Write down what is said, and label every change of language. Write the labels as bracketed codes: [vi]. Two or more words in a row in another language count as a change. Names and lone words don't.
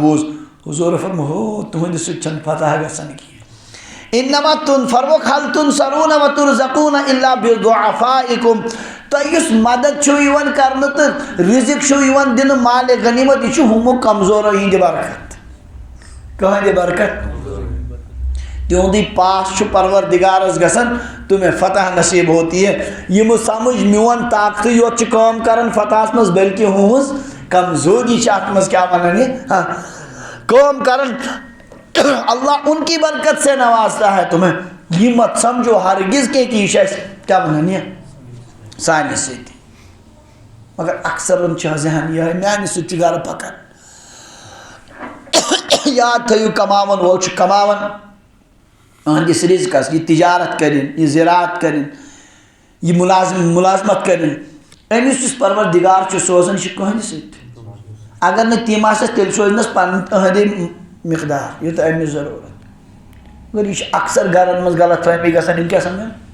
[ks] والسلامو بوٗز حضوٗرو فرموو ہو تُہنٛدِ سۭتۍ چھنہٕ فتح گژھان کینٛہہ [ar] انما فرموک حل تنصرون و ترزقون الا بضعفائکم [ks] تۄہہِ یُس مدد چھُو یِوان کرنہٕ تہٕ رزق چھُو یِوان دِنہٕ مالِ غنیمت یہِ چھُ ہُمو کمزورو ہِنٛدِ برکت کٕہٕنٛدِ برکت تِہُنٛدٕے پاس چھُ پروردگارس گژھان [ur] تمہیں فتح نصیب ہوتی ہے [ks] یِم سمجھ میون طاقتٕے یوت چھُ کٲم کران فتحس منٛز بلکہ ہُہٕنٛز کمزوری چھِ اتھ منٛز کیٛاہ ونان یہِ کٲم کران [ur] اللہ ان کی برکت سے نوازتا ہے تمہیں یہ مت سمجھو ہرگز کہ [ks] یہ چھِ اَسہِ کیٛاہ ونان یہِ سانہِ سۭتۍ مگر اکثرن چھُ ذہن یِہوٚے میانہِ سۭتۍ چھُ گرٕ پکان یاد تھٲیِو کماون وول چھُ کماون اہندس رزقس یہ تجارت کرن یہ زراعت کرن یہ ملازمت کرن امس یُس پروردگار چھُ سوزان یہِ چھُ کٕہٕنٛدِ سۭتۍ اگر نہٕ تِم آسٮ۪س تیٚلہِ سوزنس پنٕنۍ أہنٛدے مقدار یوٗتاہ أمِس ضروٗرت مگر یہِ چھُ اکثر گرن منٛز غلط فہمی گژھان یِم کیٛاہ سمجھان